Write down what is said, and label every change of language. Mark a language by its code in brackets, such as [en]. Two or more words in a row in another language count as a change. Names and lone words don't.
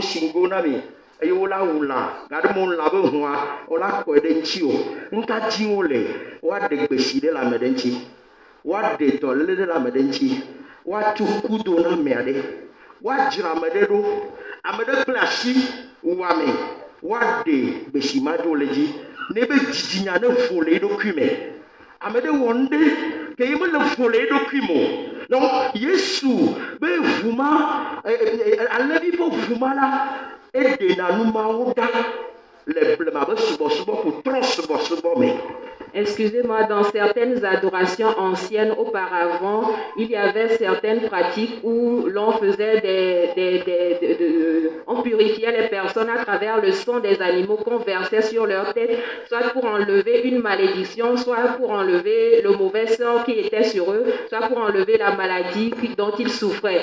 [ee] si ŋgo na mi eye wola wu lã gaɖe mo lã be hũa wola kɔe ɖe ŋuti o ŋka dim wole woaɖe gbesi ɖe le ame ɖe ŋuti woaɖe dɔléle ɖe le ame ɖe ŋuti woatu kudo na ame aɖe woadzra ame ɖe ɖo ame ɖe kple asi wu ame woaɖe gbesi ma ɖo le dzi ne be dzidzinya ne vo le eɖokui me ame ɖe wɔ nu ɖe ke ye mele vo le eɖokui me o. Donc Yesu be ʋu ma alẽvi ƒe ʋu ma la eɖena nu mawo ɖa le blema be subɔsubɔ ko trɔ subɔsubɔ me. [fr] Excusez-moi, dans certaines adorations anciennes auparavant, il y avait certaines pratiques où l'on faisait on purifiait les personnes à travers le sang des animaux qu'on versait sur leur tête, soit pour enlever une malédiction, soit pour enlever le mauvais sang qui était sur eux, soit pour enlever la maladie dont ils souffraient.